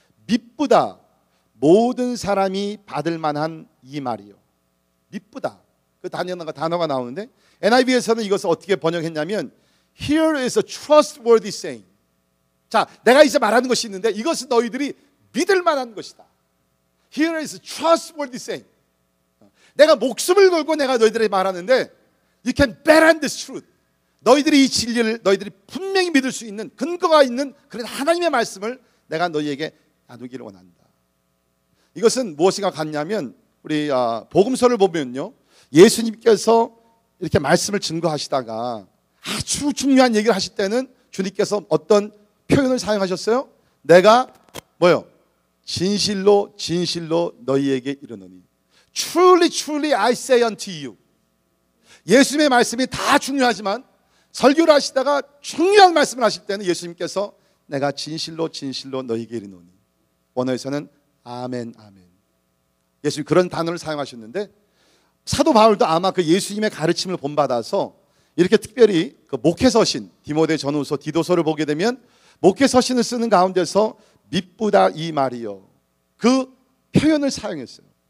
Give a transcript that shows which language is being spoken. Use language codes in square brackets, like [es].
[ko] 미쁘다 모든 사람이 받을 만한 이 말이요. 미쁘다. 그 단어가 나오는데 NIV에서는 이것을 어떻게 번역했냐면 [en] Here is a trustworthy saying. [ko] 자, 내가 이제 말하는 것이 있는데 이것은 너희들이 믿을 만한 것이다. [en] Here is a trustworthy saying. [ko] 내가 목숨을 걸고 내가 너희들에게 말하는데 [en] You can bet on this truth. [ko] 너희들이 이 진리를 너희들이 분명히 믿을 수 있는 근거가 있는 그런 하나님의 말씀을 내가 너희에게 나누기를 원한다. 이것은 무엇인가 같냐면 우리 복음서를 보면요, 예수님께서 이렇게 말씀을 증거하시다가 아주 중요한 얘기를 하실 때는 주님께서 어떤 표현을 사용하셨어요? 내가 뭐요? 진실로 진실로 너희에게 이르노니 [en] Truly truly I say unto you. [ko] 예수님의 말씀이 다 중요하지만 설교를 하시다가 중요한 말씀을 하실 때는 예수님께서 내가 진실로 진실로 너희에게 이르노니, 원어에서는 아멘 아멘. 예수님 그런 단어를 사용하셨는데 사도 바울도 아마 그 예수님의 가르침을 본받아서 이렇게 특별히 그 목회서신 디모데 전후서 디도서를 보게 되면 목회서신을 쓰는 가운데서 미쁘다 이 말이요, 그 표현을 사용했어요.